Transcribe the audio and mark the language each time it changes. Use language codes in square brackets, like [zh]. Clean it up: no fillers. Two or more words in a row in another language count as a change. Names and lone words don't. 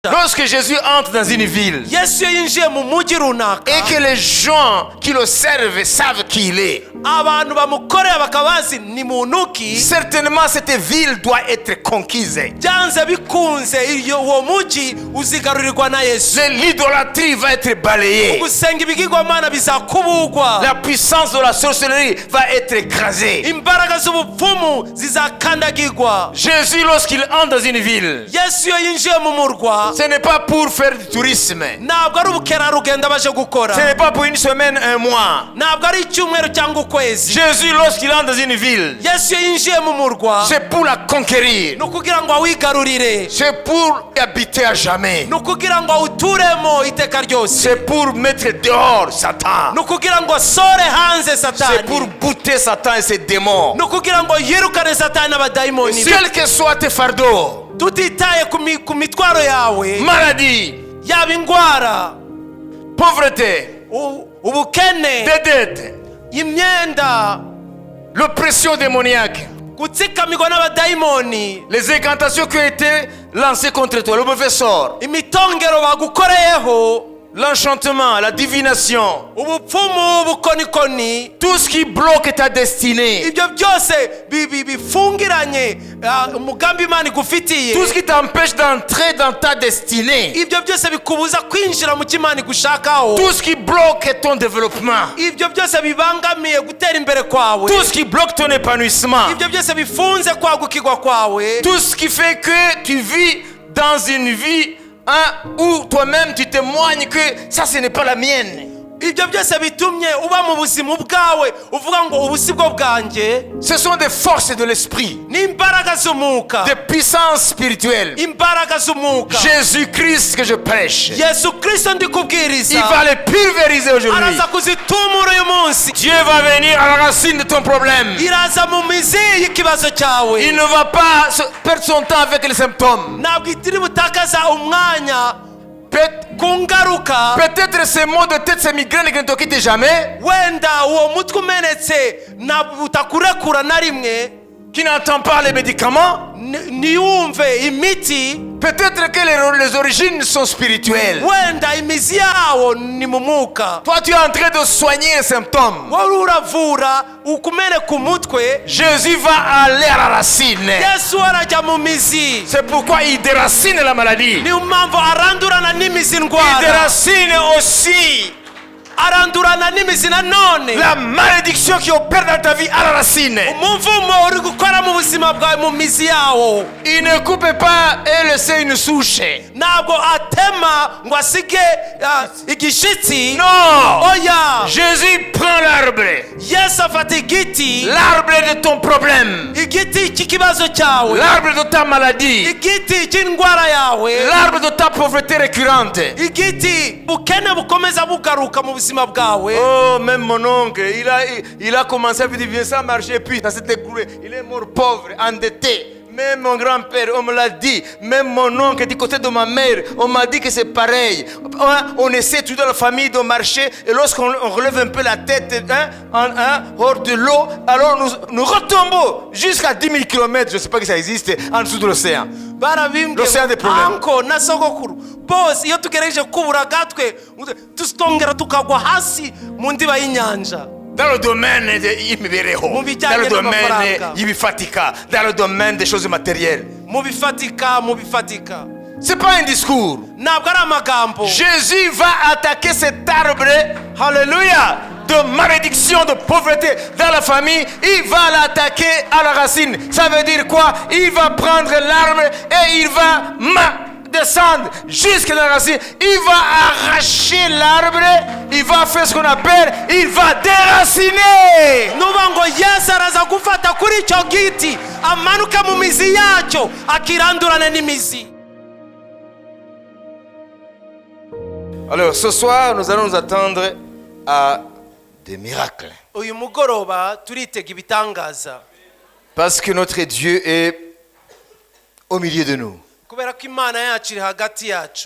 [fr] Lorsque Jésus entre dans une ville [rw] Yesu yinjiye mu mujyi runaka [fr] et que les gens qui le servent savent qui il est, [rw] abantu bamukorera bakabazi ni muntu ki, [fr] certainement cette ville doit être conquise. [rw] byanze bikunze uwo mujyi uzigarurirwa na Yesu. [fr] L'idolâtrie va être balayée. [rw] Gusenga ibigirwamana bizakubugwa. [fr] La puissance de la sorcellerie va être écrasée. [rw] Imbaraga z'ubupfumu zizakandagirwa. [fr] Jésus, lorsqu'il entre dans une ville, [rw] Yesu iyo yinjiye mu murwa, [fr] ce n'est pas pour faire du tourisme. [rw] ntabwo ari ubukerarugendo baje gukora. [fr] Ce n'est pas pour une semaine, un mois. [rw] Ntabwo ari icyumweru cyangwa ukwezi. [fr] Jésus, lorsqu'il entre dans une ville, [rw] Yesu iyo yinjiye mu murwa, [fr] c'est pour la conquérir. [rw] ni ukugira ngo awigarurire. [fr] C'est pour y habiter à jamais. [rw] Ni ukugira ngo awuturemo iteka ryose. [fr] C'est pour mettre dehors Satan. [rw] Ni ukugira ngo asore hanze [fr] C'est [rw] Satani. [fr] pour bouter Satan et ses démons. [rw] Ni ukugira ngo yirukane Satani n'abadayimoni. [fr] Quel que soit tes fardeaux, [rw] tutitaye ku mitwaro yawe, [fr] maladie, [rw] yaba indwara, [fr] pauvreté, [rw] ubukene, [fr] des dettes, [rw] imyenda, [fr] l'oppression démoniaque, [rw] gutsikamirwa n'abadayimoni, [fr] les incantations qui ont été lancées contre toi, le mauvais sort, [rw] imitongero bagukoreyeho, [fr] l'enchantement, la divination, [rw] ubupfumu, ubukonikoni, [fr] tout ce qui bloque ta destinée, [rw] ibyo byose bifungiranye umugambi Imana igufitiye, [fr] tout ce qui t'empêche d'entrer dans ta destinée, [rw] ibyo byose bikubuza kwinjira mu cy'Imana igushakaho, [fr] tout ce qui bloque ton développement, [rw] ibyo byose bibangamiye gutera imbere kwawe, [fr] tout ce qui bloque ton épanouissement, [rw] ibyo byose bifunze kwagukirwa kwawe, [fr] tout ce qui fait que tu vis dans une vie où toi-même tu témoignes que ça ce n'est pas la mienne. [rw] ibyo byose bitumye uba mu buzima bwawe uvuga ngo ubu si bwo bwanjye. [fr] Ce sont des forces de l'esprit, [rw] n'imbaraga z'umwuka, [fr] des puissances spirituelles. [rw] imbaraga z'umwuka. [fr] Jésus-Christ que je prêche, [rw] Yesu Kristo ndi kubwiriza, [fr] il va les pulvériser aujourd'hui. [rw] araza kuzitumura uyu munsi. [fr] Dieu va venir à la racine de ton problème. [rw] iraza mu mizi y'ikibazo cyawe. [fr] Il ne va pas perdre son temps avec les symptômes. [rw] ntabwo itiri butakaza umwanya ku ngaruka. [fr] Peut-être ces maux de tête, ces migraines qui ne te quittent jamais, [rw] wenda uwo mutwe umenetse ntabwo utakurekura na rimwe, [fr] qui n'entend pas les médicaments. [rw] ntiwumve imiti. [fr] Peut-être que les origines sont spirituelles. [rw] wenda imizi yawo ni mu mwuka. [fr] Toi, tu es en train de soigner les symptômes. [rw] wowe uravura ukumene ku mutwe. [fr] Jésus va aller à la racine. [rw] Yesu arajya mu mizi. [fr] C'est pourquoi il déracine la maladie. [rw] niyo mpamvu arandurana n'imizi [fr] Il [rw] ndwara. [fr] déracine aussi [rw] arandurana n'imizi nanone. [fr] la malédiction qui opère dans ta vie à la racine. [rw] umuvumo uri gukora mu buzima bwawe mu mizi yawo. [fr] Il ne coupe pas et laisse une souche. [rw] ntabwo atema ngo asige igishitsi. [fr] Non. [rw] oya. [fr] Jésus prend l'arbre. [rw] Yesu afata igiti. [fr] L'arbre de ton problème. [rw] igiti cy'ikibazo cyawe. [fr] L'arbre de ta maladie. [rw] igiti cy'indwara yawe. [fr] L'arbre de ta pauvreté récurrente. [rw] igiti bukene bukomeza bugaruka mu buzima bwawe. [fr] Oh, même mon oncle, il a commencé à vivre bien sans marcher, puis ça s'est écroulé. Il est mort pauvre, endetté. Même mon grand-père, on me l'a dit. Même mon oncle du côté de ma mère, on m'a dit que c'est pareil. On essaie tout dans la famille de marcher, et lorsqu'on relève un peu la tête hors de l'eau, alors nous retombons jusqu'à 10 000 km, je ne sais pas que ça existe, en dessous de l'océan. L'océan des problèmes. [rw] anko na sogokuru bose iyo tugereje kubura gatwe tustongera tukagwa hasi mu ndiba y'inyanja. [fr] Dans le domaine y'imibereho, dans le domaine y'ibifatika, dans le domaine des choses matérielles. [rw] mu bifatika. [fr] C'est pas un discours. [rw] ntabwo ari amagambo. [fr] Jésus va attaquer cet arbre, alléluia, de malédiction, de pauvreté dans la famille. Il va l'attaquer à la racine. Ça veut dire quoi? Il va prendre l'arbre et il va descendre jusqu'à la racine. Il va arracher l'arbre. Il va faire ce qu'on appelle, il va déraciner. [rw] nuba ngo Yesu araza gufata kuri icyo giti amanuka mu mizi yacyo akirandurana n'imizi. [fr] Alors ce soir, nous allons nous attendre à des miracles. [rw] uyu mugoroba turitega ibitangaza. [fr] Parce que notre Dieu est au milieu de nous. [rw] kubera ko Imana yacu iri hagati yacu.